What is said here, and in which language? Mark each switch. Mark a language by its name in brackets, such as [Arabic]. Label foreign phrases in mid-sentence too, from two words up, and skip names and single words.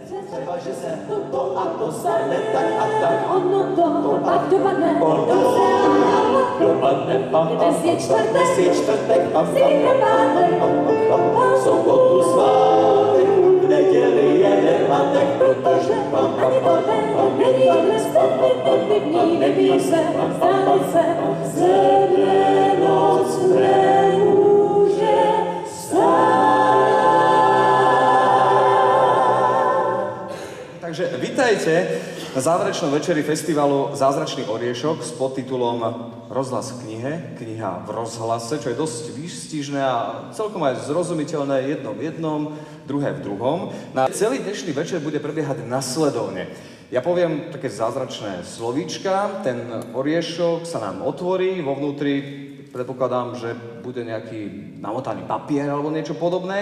[Czech] Třeba, že se to a to stane tak a tak. Ono to pak dopadne, dopadne, dnes je čtvrtek, zítra pátek, sobotu svátek, v neděli je nemátek, protože ani to den není dnes definitivní, neví se, zdá se, země noc nemůže [Slovak] Takže vitajte na záverečnom večeri festivalu Zázračný oriešok s podtitulom Rozhlas v knihe, kniha v rozhlase, čo je dosť výstižné a celkom aj zrozumiteľné jedno v jednom, druhé v druhom. Na celý dnešný večer bude prebiehať nasledovne. Ja poviem také zázračné slovíčka, ten oriešok sa nám otvorí, vo vnútri predpokladám, že bude nejaký namotaný papier alebo niečo podobné.